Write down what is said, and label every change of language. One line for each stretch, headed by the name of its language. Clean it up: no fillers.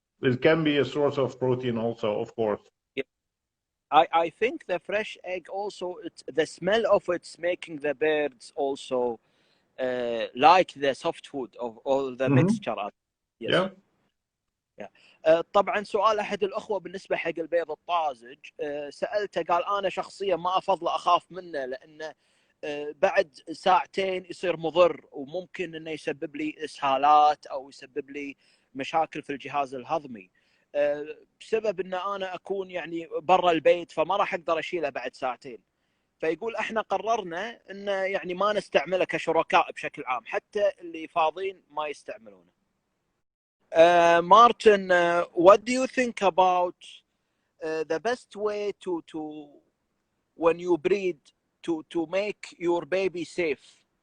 English: it can be a source of protein also, of course. Yeah. I think the fresh egg also, the smell of it's making the birds also like the soft food or the mixture. Yes. Yeah.
Arabic: طبعا سؤال احد الاخوه بالنسبه حق البيض الطازج، سالته قال انا شخصيا ما افضل اخاف منه لانه بعد ساعتين يصير مضر وممكن انه يسبب لي اسهالات او يسبب لي مشاكل في الجهاز الهضمي، بسبب ان انا اكون يعني برا البيت فما راح اقدر اشيله بعد ساعتين. فيقول احنا قررنا انه يعني ما نستعمله كشركاء بشكل عام، حتى اللي فاضيين ما يستعملونه.
English: Martin, what do you think about the best way to when you breed to make your baby safe?